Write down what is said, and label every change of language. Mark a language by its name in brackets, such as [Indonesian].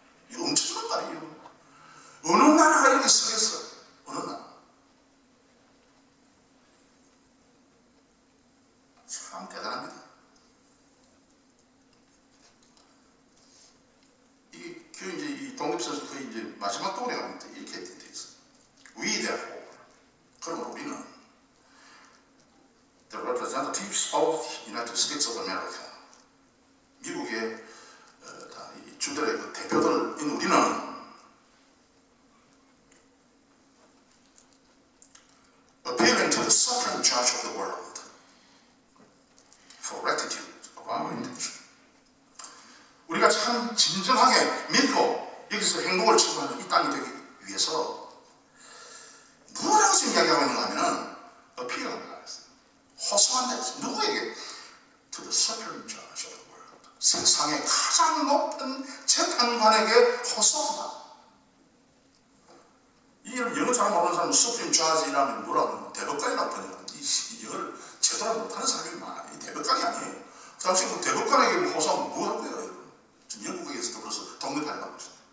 [Korean] 이거 엄청난 말이에요. 어느 나라가 이렇게 쓰겠어요? 어느 나라? 참 대단합니다. 그 이제 이 독립선언서 거의 이제 마지막 동에 가면 이렇게 돼 있어요. [English] We therefore, [Korean] 그러므로 우리는 [English] the representatives of the United States of America, [Korean] 미국의 이 주들의 그 대표들인 우리는 [English] appealing to the supreme judge of the world for rectitude of our intention. [Korean] 우리가 참 진정하게 믿고 여기서 행복을 추구하는 이 땅이 되기 위해서 뭐라고 지금 이야기하고 있는가 하면은 appeal한다 했어요. 호소한다 했어요. 누구에게? [English] To the supreme judge of the world. [Korean] 세상의 가장 높은 재판관에게 호소한다. 이 영어 잘 모르는 사람은 supreme judge이라면 뭐라고 하면 대법관이라고 번역하는데 이 영어를 제대로 못하는 사람이 많아요. 이 대법관이 아니에요. 그 당시 그 대법관에게 호소하면 뭐 할 거예요? 지금 영국에서도 벌써 독립하려고 하고 있어요.